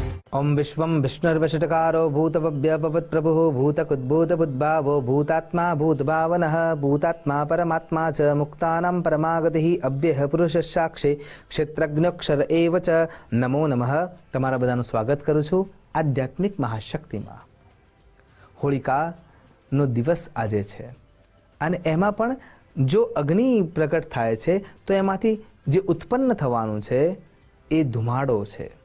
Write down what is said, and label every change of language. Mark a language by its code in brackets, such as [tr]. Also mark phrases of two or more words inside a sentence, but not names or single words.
[sa] ओम विश्वं विष्णुर्वषटकारो भूतभव्यभवत्प्रभुः भूतकुद्भूतबुद्भावो भूतात्मा भूतभावनः भूतात्मा परमात्मा च मुक्तानां परमागतिः अव्ययः पुरुषः साक्षी ક્ષેત્રજ્ઞોક્ષર એવ ચ નમો નમઃ। [gu] તમારા બધાનું સ્વાગત કરું છું આધ્યાત્મિક મહાશક્તિમાં। હોળિકાનો દિવસ આજે છે અને એમાં પણ જો અગ્નિ પ્રગટ થાય છે તો એમાંથી જે ઉત્પન્ન થવાનું છે એ ધુમાડો છે।